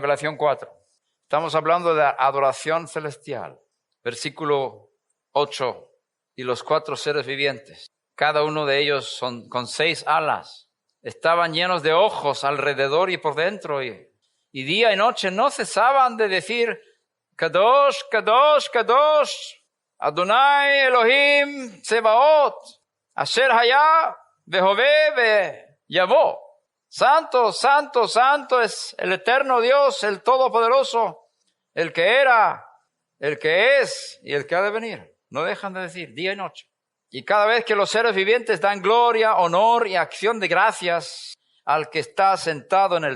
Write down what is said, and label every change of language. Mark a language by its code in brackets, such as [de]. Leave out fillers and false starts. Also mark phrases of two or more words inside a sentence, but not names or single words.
[es] Estamos hablando de adoración celestial. Versículo 8. Y los 4 seres vivientes, cada uno de ellos son con 6 alas, estaban llenos de ojos alrededor y por dentro, y día y noche no cesaban de decir, [he] קדוש, קדוש, קדוש, אדוני אלוהים צבאות, אשר היה, והווה, ויבוא. [es] Santo, santo, santo es el eterno Dios, el Todopoderoso, el que era, el que es y el que ha de venir. No dejan de decir día y noche. Y cada vez que los seres vivientes dan gloria, honor y acción de gracias al que está sentado en el